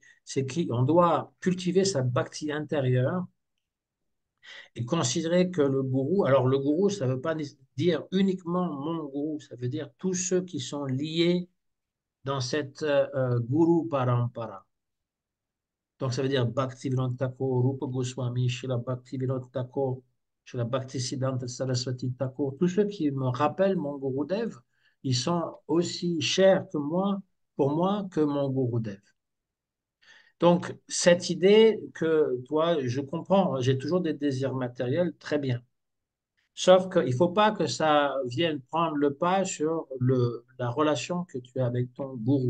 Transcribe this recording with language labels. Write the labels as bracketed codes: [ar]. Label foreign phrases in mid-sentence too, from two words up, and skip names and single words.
[fr] C'est qu'on doit cultiver sa bhakti intérieure et considérer que le gourou, alors le gourou, ça ne veut pas dire uniquement mon gourou, ça veut dire tous ceux qui sont liés dans cette [sa] गुरु परम्परा. [fr] Donc, ça veut dire Bhaktivinoda Thakur, Rupa Goswami, Srila Bhaktivinoda Thakur, Srila Bhaktisiddhanta Saraswati Thakur. Tous ceux qui me rappellent mon Gurudev, ils sont aussi chers que moi, pour moi, que mon Gurudev. Donc, cette idée que, toi, je comprends, j'ai toujours des désirs matériels, très bien. Sauf qu'il ne faut pas que ça vienne prendre le pas sur la relation que tu as avec ton gourou.